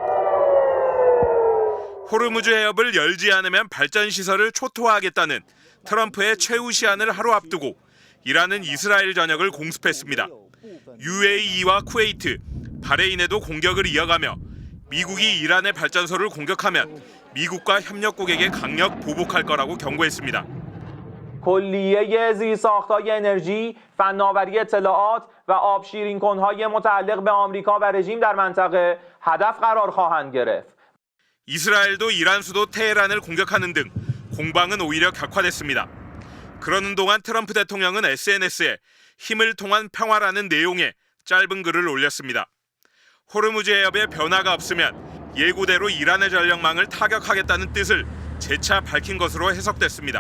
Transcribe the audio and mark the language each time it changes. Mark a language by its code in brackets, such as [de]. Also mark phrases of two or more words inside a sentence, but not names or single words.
[ko] 호르무즈 해협을 열지 않으면 발전 시설을 초토화하겠다는 트럼프의 최후 시한을 하루 앞두고 이란은 이스라엘 전역을 공습했습니다. UAE와 쿠웨이트, 바레인에도 공격을 이어가며 미국이 이란의 발전소를 공격하면 미국과 협력국에게 강력 보복할 거라고 경고했습니다. [fa] کلیه زیرساخت‌های انرژی، فناوری اطلاعات و آبشیرین‌کن‌های متعلق به آمریکا و رژیم در منطقه هدف قرار خواهند گرفت. [ko] 이스라엘도 이란 수도 테헤란을 공격하는 등 공방은 오히려 격화됐습니다. 그러는 동안 트럼프 대통령은 SNS에 힘을 통한 평화라는 내용의 짧은 글을 올렸습니다. 호르무즈 해협에 변화가 없으면 예고대로 이란의 전력망을 타격하겠다는 뜻을 재차 밝힌 것으로 해석됐습니다.